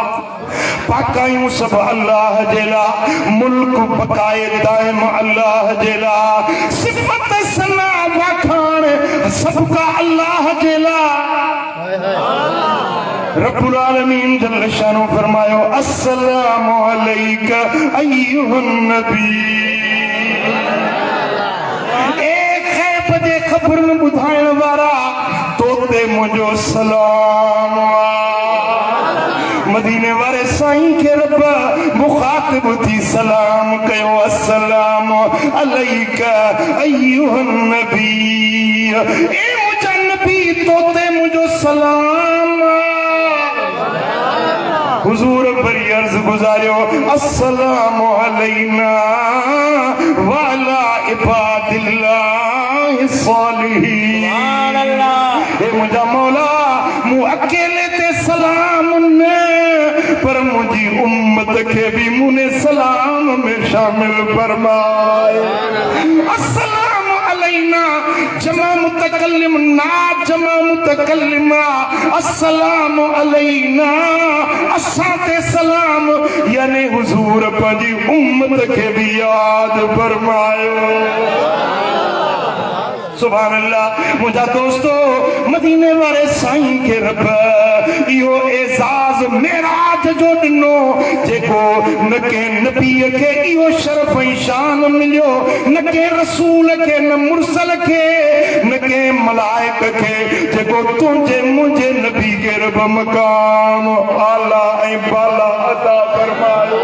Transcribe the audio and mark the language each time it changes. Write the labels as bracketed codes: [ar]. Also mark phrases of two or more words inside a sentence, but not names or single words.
[sd] पाकायूं सब अल्लाह जे लाइ, मुल्क बकाए दाइम अल्लाह जे लाइ, सिफ़त सना वाखाण सबका अल्लाह जे लाइ। [ar] ربّ العالمين جلّ شانه फरमायो السلام عليك أيها النبي. [sd] एक खैब जे खबरन ॿुधाइण वारा तोते मुंहिंजो सलाम। मदीने वारे साईं खे रब मुखातिब थी सलाम कयो [ar] السلام عليك أيها النبي. [sd] ए मुंहिंजा नबी तोते मुंहिंजो सलाम। हुजूर बरी अर्ज़ गुज़ारियो [ar] السلام علينا وعلى عباد الله الصالحين. [sd] हे मुंहिंजा मौला, मूं अकेले ते सलाम न, पर मुंहिंजी उम्मत खे बि मुने सलाम में शामिल फरमाए। [ar] السلام علينا جمع متكلم نا جمع متكلمة. السلام علينا [sd] असां ते सलाम, यानी हुजूर पंहिंजी उम्मत खे बि यादि फरमायो। [ar] سبحان الله. [sd] मुंहिंजा दोस्तो, मदीने वारे साईं खे रब इहो एज़ाज़ मेराज जो ॾिनो, जेको न कंहिं नबीअ खे इहो शरफ़ ऐं शान मिलियो, न कंहिं रसूल खे, न मुरसल खे, न कंहिं मलाइक खे, जेको तुंहिंजे मुंहिंजे नबी खे रब मक़ाम आला ऐं बाला अता फरमायो।